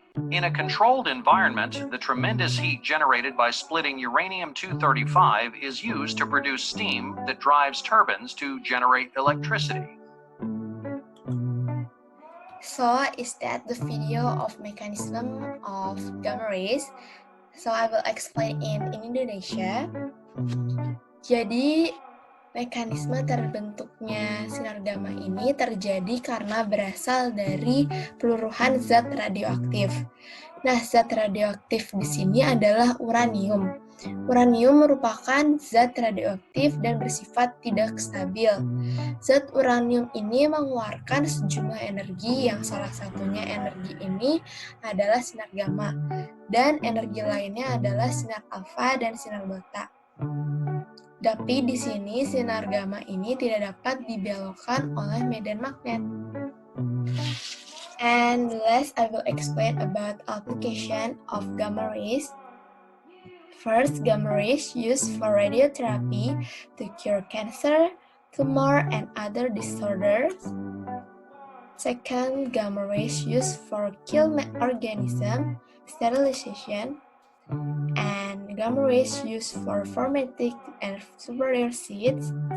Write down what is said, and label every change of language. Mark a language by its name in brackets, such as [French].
[English] In a controlled environment, the tremendous heat generated by splitting uranium-235 is used to produce steam that drives turbines to generate electricity. So, is that the video of mechanism of gamma rays? So, I will explain in Indonesia. [Indonesian] Jadi, mekanisme terbentuknya sinar gamma ini terjadi karena berasal dari peluruhan zat radioaktif. Nah, zat radioaktif di sini adalah uranium. Uranium merupakan zat radioaktif dan bersifat tidak stabil. Zat uranium ini mengeluarkan sejumlah energi yang salah satunya energi ini adalah sinar gamma dan energi lainnya adalah sinar alfa dan sinar beta. Tapi di sini sinar gamma ini tidak dapat dibelokkan oleh medan magnet. [English] And last, I will explain about application of gamma rays. First, gamma rays used for radiotherapy to cure cancer, tumor, and other disorders. Second, gamma rays used for kill organism, sterilization, and gamma rays used for fermenting and superior seeds.